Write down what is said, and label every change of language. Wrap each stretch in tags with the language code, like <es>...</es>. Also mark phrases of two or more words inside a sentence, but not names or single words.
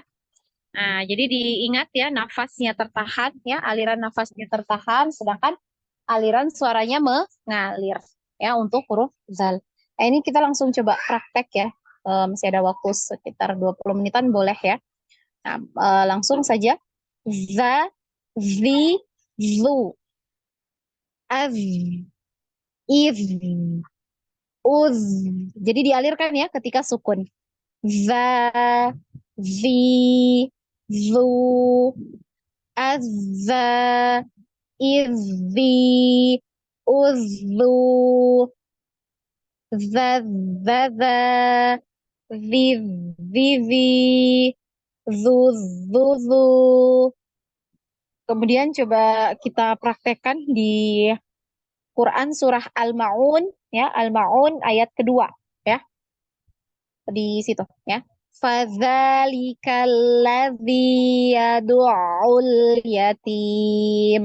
<id>Nah, jadi diingat ya, nafasnya tertahan ya, aliran nafasnya tertahan, sedangkan aliran suaranya mengalir ya untuk huruf zal. Nah, ini kita langsung coba praktek ya. Masih ada waktu sekitar 20 menitan boleh ya. Nah, langsung saja. Za, zi, zu, az, iz, uz. Jadi dialirkan ya ketika sukun. Za, zi, zu, azza, izzi, uzzu, zazzaza, zizi, zuzuzu. Kemudian coba kita praktekkan di Quran surah Al-Ma'un ya, Al-Ma'un ayat kedua ya. Di situ ya.</id> <ar>فذلك الذي يدع اليتيم.</ar>